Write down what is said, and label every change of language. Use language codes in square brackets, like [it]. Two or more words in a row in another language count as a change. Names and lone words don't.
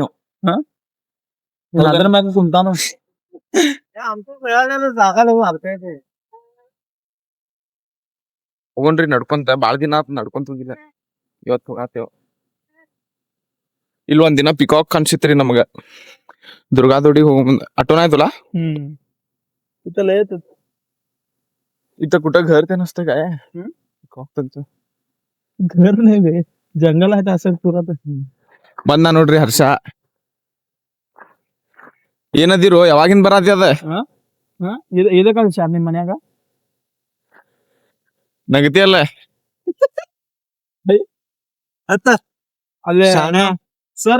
[kn] ಅದ್ರ ಮ್ಯಾಗ ಕುಂತಾನು. ಹೋಗೋಣ್ರಿ ನಡ್ಕೊಂತ. ಬಾಳ ದಿನ ಆತ್ ನಡ್ಕೊಂತ ಹೋಗಿಲ್ಲ. ಇವತ್ ಹೋಗಾತೇವ್. ಇಲ್ಲಿ ಒಂದ್ ದಿನ ಪಿಕಾಕ್ ಕಾಣಿಸಿತ್ರಿ ನಮಗ. ದುರ್ಗಾದೊಡಿ ಹೋಗ ಮುಂದ [mr] आठवण आहे तुला? इथं लय येतात. इथं कुठं घर ते नसतं काय? पिकॉक त्यांचं घर नाही रे, जंगल आहे असं पुरात. [kn] ಬಂದ ನೋಡ್ರಿ ಹರ್ಷ. ಏನದಿರೋ? ಯಾವಾಗಿಂದ ಬರಾತಿ ಅದ? ಇದ ಕಳ್ಸ ನಿಮ್ ಮನ್ಯಾಗ ನಗತಿ ಅಲ್ಲ ಅತ್ತ ಅಲ್ಲೇ ಸರ್.